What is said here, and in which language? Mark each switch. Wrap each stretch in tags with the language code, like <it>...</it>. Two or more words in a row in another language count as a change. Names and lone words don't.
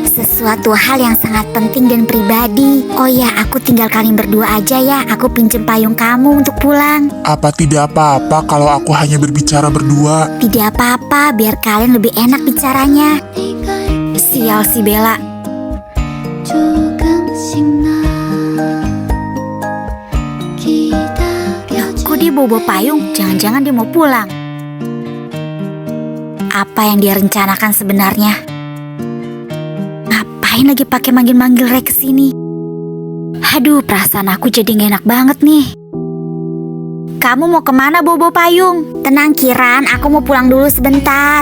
<id>Sesuatu hal yang sangat penting dan pribadi. Oh ya, aku tinggal kalian berdua aja ya. Aku pinjem payung kamu untuk pulang. Apa tidak apa-apa kalau aku hanya berbicara berdua? Tidak apa-apa, biar kalian lebih enak bicaranya. Sial si Bella.</id> <ko>조금씩 나 기다려줘</ko> <id>Kok dia bawa payung? Jangan-jangan dia mau pulang. Apa yang dia rencanakan sebenarnya? Ngapain lagi pakai manggil-manggil Ray kesini? Aduh, perasaan aku jadi gak enak banget nih. Kamu mau kemana bobo payung? Tenang Kiran, aku mau pulang dulu sebentar.</id>